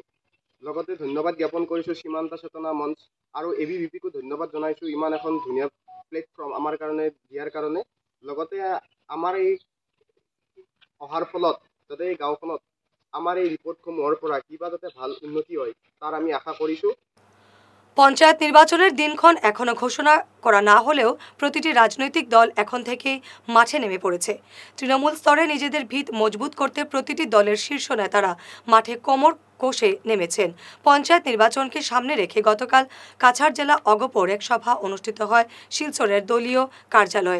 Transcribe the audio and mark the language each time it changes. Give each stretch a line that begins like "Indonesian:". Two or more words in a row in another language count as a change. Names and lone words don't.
Assamese: লগতে ধন্যবাদ জ্ঞাপন কৰিছোঁ সীমান্ত চেতনা মঞ্চ আৰু ABVPকো ধন্যবাদ জনাইছোঁ ইমান এখন ধুনীয়া প্লেটফৰ্ম আমাৰ কাৰণে দিয়াৰ কাৰণে। লগতে আমাৰ এই অহাৰ ফলত যাতে এই গাঁওখনত আমাৰ এই ৰিপৰ্টসমূহৰ পৰা কিবা যাতে ভাল উন্নতি হয় তাৰ আমি আশা কৰিছোঁ।
Bangla: পঞ্চায়েত নির্বাচনের দিনক্ষণ এখনো ঘোষণা করা না হলেও প্রতিটি রাজনৈতিক দল এখন থেকেই মাঠে নেমে পড়েছে। তৃণমূল স্তরে নিজেদের ভিত মজবুত করতে প্রতিটি দলের শীর্ষ নেতারা মাঠে কোমর কষে নেমেছেন। পঞ্চায়েত নির্বাচনকে সামনে রেখে গতকাল কাছাড় জেলা অগপর এক সভা অনুষ্ঠিত হয় শিলচরের দলীয় কার্যালয়ে।